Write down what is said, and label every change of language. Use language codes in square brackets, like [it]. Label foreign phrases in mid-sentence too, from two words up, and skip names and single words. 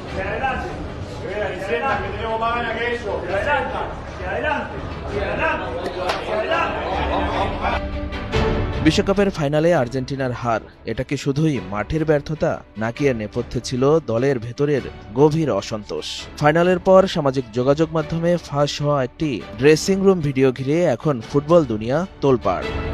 [es] Hacia adelante. Sienta que tenemos más ganas que eso. Hacia adelante. Hacia adelante. Hacia adelante. Hacia adelante. [bn] বিশ্বকাপের ফাইনালে আর্জেন্টিনার হার এটা কি শুধুই মাঠের ব্যর্থতা নাকি এর নেপথ্যে ছিল দলের ভেতরের গভীর অসন্তোষ? ফাইনালের পর সামাজিক যোগাযোগ মাধ্যমে ফাঁস হওয়া একটি ড্রেসিং রুম ভিডিও ঘিরে এখন ফুটবল দুনিয়া তোলপাড়।